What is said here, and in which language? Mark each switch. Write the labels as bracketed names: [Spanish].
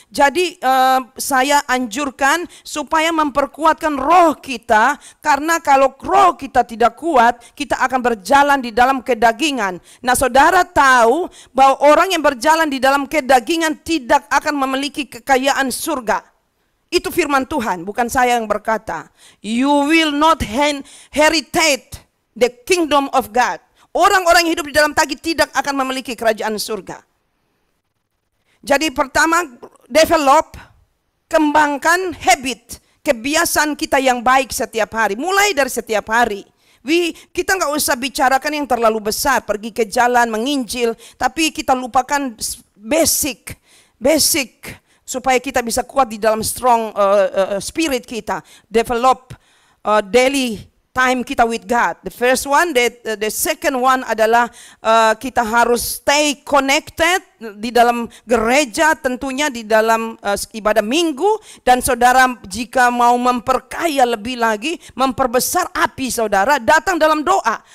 [Indonesian] Jadi saya anjurkan supaya memperkuatkan roh kita, karena kalau roh kita tidak kuat, kita akan berjalan di dalam kedagingan. Nah, saudara tahu bahwa orang yang berjalan di dalam kedagingan tidak akan memiliki kekayaan surga. Itu firman Tuhan, bukan saya yang berkata. [English] You will not inherit the kingdom of God. [Indonesian] Orang-orang yang hidup di dalam daging tidak akan memiliki kerajaan surga. Jadi pertama, develop, kembangkan habit, kebiasaan kita yang baik setiap hari. Mulai dari setiap hari. Kita nggak usah bicarakan yang terlalu besar, pergi ke jalan, menginjil, tapi kita lupakan basic, supaya kita bisa kuat di dalam [English] strong spirit [Indonesian] kita. [English] Develop daily time [Indonesian] kita [English] with God. The first one, the second one [Indonesian] adalah kita harus [English] stay connected [Indonesian] di dalam gereja, tentunya di dalam ibadah minggu. Dan saudara, jika mau memperkaya lebih lagi, memperbesar api saudara, datang dalam doa.